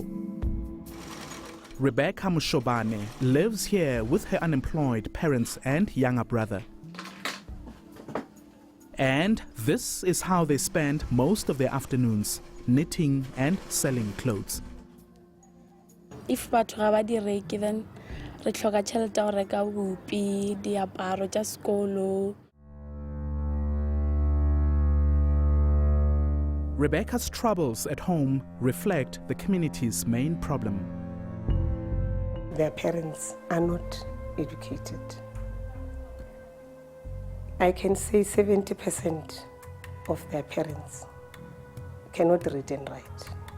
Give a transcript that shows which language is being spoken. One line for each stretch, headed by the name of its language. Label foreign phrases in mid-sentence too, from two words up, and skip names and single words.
English: Rebecca Mushobane lives here with her unemployed parents and younger brother. And this is how they spend most of their afternoons, knitting and selling clothes.
Northern Sotho: If batho ga ba di reke, then re tlhoka tšhelete ya go reka bupi, diaparo tša sekolo.
English: Rebecca's troubles at home reflect the community's main problem. Their parents are not educated. I can say 70% of their parents cannot read and write.